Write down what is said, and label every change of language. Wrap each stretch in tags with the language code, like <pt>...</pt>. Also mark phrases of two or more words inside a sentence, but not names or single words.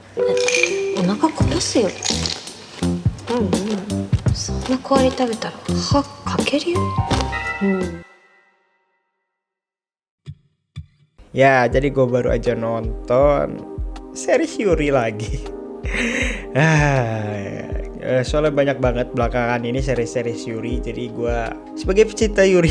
<ja>お腹壊すよ。そんな小アリ食べたら歯かけるよ。</ja> <id>Ya, jadi gue baru aja nonton series Yuri lagi. Soalnya banyak banget belakangan ini series-series Yuri, jadi gue sebagai pecinta Yuri.</id>